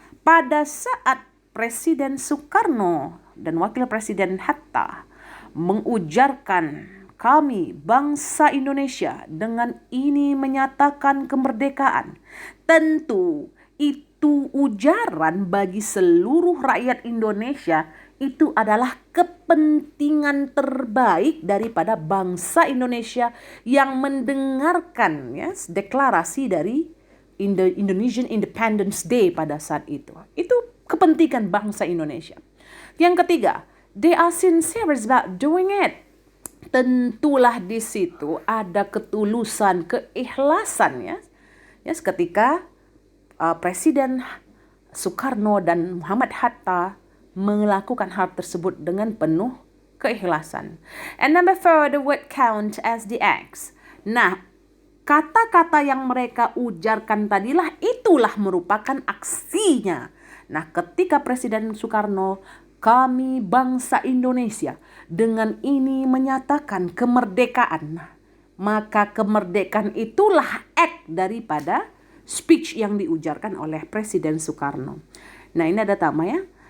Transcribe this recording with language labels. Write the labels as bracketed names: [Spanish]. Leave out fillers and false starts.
[Indonesian] Pada saat Presiden Soekarno dan Wakil Presiden Hatta mengujarkan kami bangsa Indonesia dengan ini menyatakan kemerdekaan, tentu itu ujaran bagi seluruh rakyat Indonesia. Itu adalah kepentingan terbaik daripada bangsa Indonesia yang mendengarkan ya, deklarasi dari Indonesian Independence Day pada saat itu. Itu kepentingan bangsa Indonesia. Yang ketiga, [English] they are sincere about doing it. [Indonesian] Tentulah di situ ada ketulusan, keikhlasan ya. Yes, ketika Presiden Soekarno dan Muhammad Hatta melakukan hal tersebut dengan penuh keikhlasan. [English] And number 4, the word count as the acts. [Indonesian] Nah, kata-kata yang mereka ujarkan tadilah itulah merupakan aksinya. Nah, ketika Presiden Soekarno, kami bangsa Indonesia dengan ini menyatakan kemerdekaan, maka kemerdekaan itulah act daripada speech yang diujarkan oleh Presiden Soekarno. Nah, ini ada tama ya.